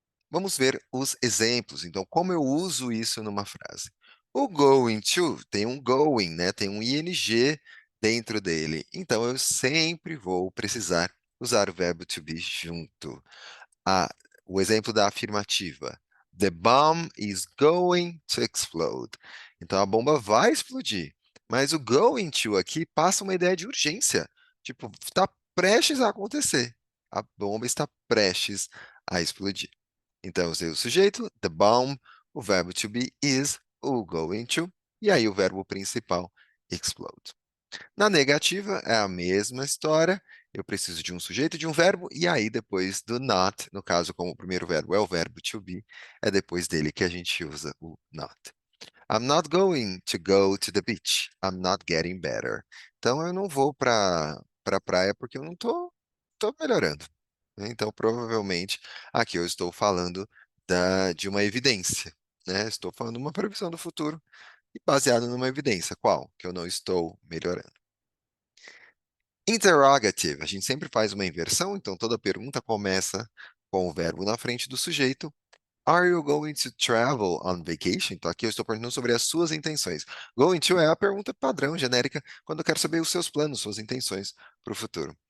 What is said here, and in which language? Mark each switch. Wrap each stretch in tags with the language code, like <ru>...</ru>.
<pt>Vamos ver os exemplos. Então, como eu uso isso numa frase? O going to tem um going, né? Tem um ing dentro dele. Então, eu sempre vou precisar usar o verbo to be junto. Ah, o exemplo da afirmativa.</pt> <en>The bomb is going to explode.</en> <pt>Então, a bomba vai explodir. Mas o going to aqui passa uma ideia de urgência. Tipo, está prestes a acontecer. A bomba está prestes a explodir. Então, eu usei o sujeito, the bomb, o verbo to be is, o going to, e aí o verbo principal, explode. Na negativa, é a mesma história. Eu preciso de um sujeito e de um verbo, e aí depois do not, no caso, como o primeiro verbo é o verbo to be, é depois dele que a gente usa o not.</pt> <en>I'm not going to go to the beach. I'm not getting better.</en> <pt>Então, eu não vou para a praia porque eu não tô melhorando, né? Então, provavelmente, aqui eu estou falando de uma evidência, né? Estou falando de uma previsão do futuro e baseado numa evidência. Qual? Que eu não estou melhorando. Interrogative, a gente sempre faz uma inversão, então toda pergunta começa com o verbo na frente do sujeito.</pt> <en>Are you going to travel on vacation?</en> <pt>Então aqui eu estou perguntando sobre as suas intenções. Going to é a pergunta padrão, genérica, quando eu quero saber os seus planos, suas intenções para o futuro.</pt>